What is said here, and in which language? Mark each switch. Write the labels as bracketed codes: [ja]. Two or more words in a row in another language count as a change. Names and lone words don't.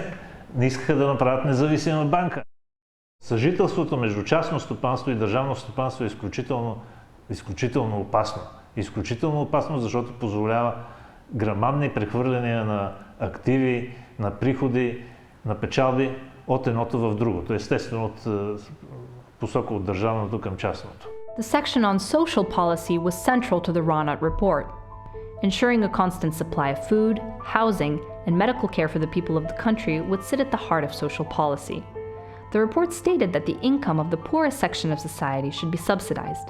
[bg] Не искаха да направят независима банка. Съжителството между частно стопанство и държавно стопанство е изключително опасно. Изключително опасно, защото позволява грамадни прехвърляния на активи, на приходи, на печалби от едното в другото, естествено от посока от държавното към частното. [en] The section on social policy was central to the Ronut report. Ensuring a constant supply of food, housing, and medical care for the people of the country would sit at the heart of social policy. The report stated that the income of the poorest section of society should be subsidized.